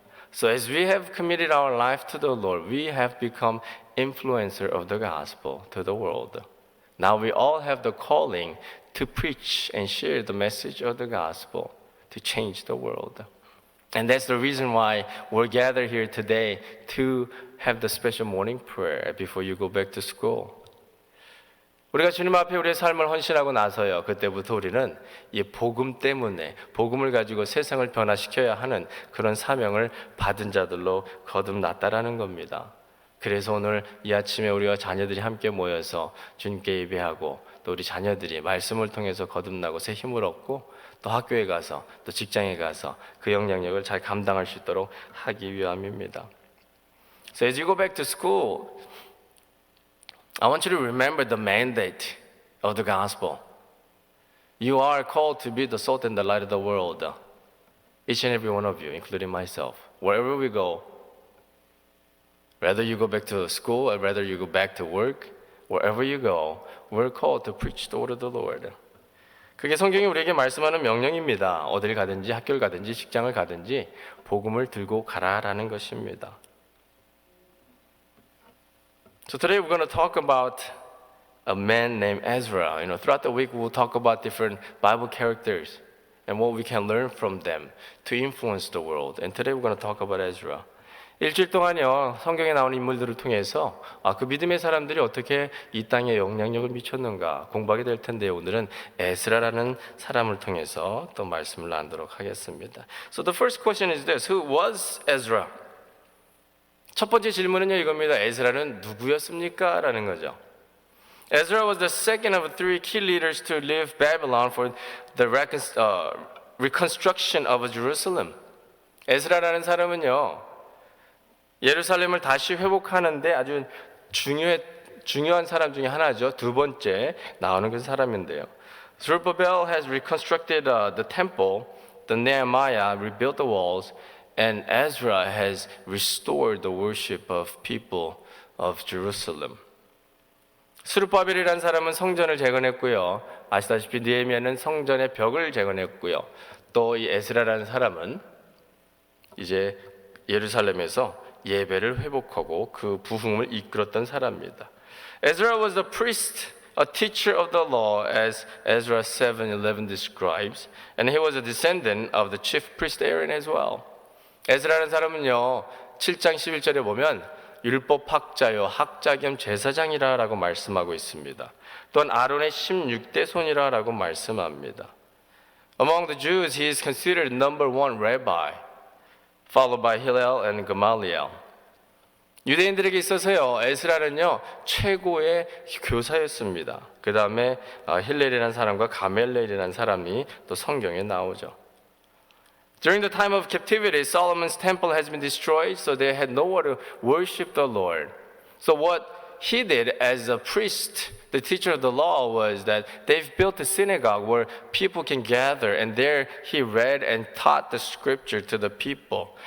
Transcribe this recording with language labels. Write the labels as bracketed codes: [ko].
[en] So as we have committed our life to the Lord, we have become influencer of the gospel to the world. Now we all have the calling to preach and share the message of the gospel to change the world. And that's the reason why we're gathered here today to have the special morning prayer before you go back to school. [ko] 우리가 주님 앞에 우리의 삶을 헌신하고 나서요, 그때부터 우리는 이 복음 때문에 복음을 가지고 세상을 변화시켜야 하는 그런 사명을 받은 자들로 거듭났다라는 겁니다. 그래서 오늘 이 아침에 우리와 자녀들이 함께 모여서 주님께 예배하고 또 우리 자녀들이 말씀을 통해서 거듭나고 새 힘을 얻고 또 학교에 가서 또 직장에 가서 그 영향력을 잘 감당할 수 있도록 하기 위함입니다. [en] So as you go back to school, I want you to remember the mandate of the gospel. You are called to be the salt and the light of the world. Each and every one of you, including myself. Wherever we go, whether you go back to school or whether you go back to work, wherever you go, we're called to preach the word of the Lord. [ko] 그게 성경이 우리에게 말씀하는 명령입니다. 어딜 가든지 학교를 가든지 직장을 가든지 복음을 들고 가라라는 것입니다. [en] So today we're going to talk about a man named Ezra. Throughout the week we'll talk about different Bible characters and what we can learn from them to influence the world. And today we're going to talk about Ezra. [ko] 일주일 동안요 성경에 나오는 인물들을 통해서 그 믿음의 사람들이 어떻게 이 땅에 영향력을 미쳤는가 공부하게 될 텐데요. 오늘은 에스라라는 사람을 통해서 또 말씀을 나누도록 하겠습니다. [en] So the first question is this: Who was Ezra? [ko] 첫 번째 질문은요 이겁니다. 에스라는 누구였습니까? 라는 거죠. [en] Ezra was the second of three key leaders to leave Babylon for the reconstruction of Jerusalem. [ko] 에스라라는 사람은요 예루살렘을 다시 회복하는데 아주 중요한 사람 중에 하나죠. 두 번째 나오는 그 사람인데요. [en] Zerubbabel has reconstructed the temple, the Nehemiah rebuilt the walls, and Ezra has restored the worship of people of Jerusalem. [ko] 스룹바벨이라는 사람은 성전을 재건했고요. 아시다시피 느헤미야는 성전의 벽을 재건했고요. 또 이 에스라라는 사람은 이제 예루살렘에서 예배를 회복하고 그 부흥을 이끌었던 사람입니다. [en] Ezra was the priest, a teacher of the law, as Ezra 7:11 describes, and he was a descendant of the chief priest Aaron as well. [ko] 에스라는 사람은요, 7장 11절에 보면 율법 학자요, 학자 겸 제사장이라라고 말씀하고 있습니다. 또한 아론의 16대 손이라라고 말씀합니다. [en] Among the Jews, he is considered number one rabbi, followed by Hillel and Gamaliel. [ko] 유대인들에게 있어서요, 에스라는요 최고의 교사였습니다. 그 다음에 힐렐이라는 사람과 가멜레일이라는 사람이 또 성경에 나오죠. [en] During the time of captivity, Solomon's temple has been destroyed, so they had nowhere to worship the Lord. So what he did as a priest, the teacher of the law, was that they've built a synagogue where people can gather, and there he read and taught the scripture to the people.